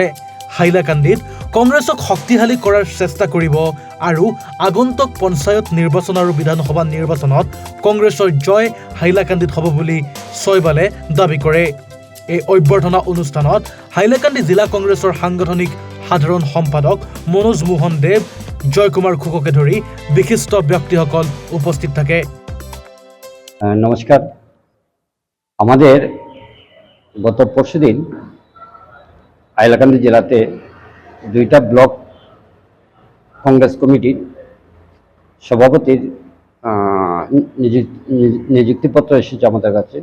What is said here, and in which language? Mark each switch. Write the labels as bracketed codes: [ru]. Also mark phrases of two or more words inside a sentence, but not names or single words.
[as] হাইলাকান্দিত কংগ্ৰেছক শক্তিশালী কৰাৰ চেষ্টা কৰিব আৰু আগন্তুক পঞ্চায়ত নিৰ্বাচন আৰু বিধানসভা নিৰ্বাচনত কংগ্ৰেছৰ জয় হাইলাকান্দিত হ'ব বুলি শৈবালে দাবী কৰে। এই অভ্যৰ্থনা অনুষ্ঠানত হাইলাকান্দি জিলা কংগ্ৰেছৰ সাংগঠনিক সাধাৰণ সম্পাদক মনোজ মোহন দেৱ, জয় কুমাৰ খুককে ধৰি বিশিষ্ট ব্যক্তিসকল উপস্থিত থাকে। [bn] নমস্কার। আমাদের গত পরশুদিন হাইলাকান্দি জেলাতে দুইটা ব্লক কংগ্রেস কমিটির সভাপতির নিযুক্তিপত্র এসেছে আমাদের কাছে।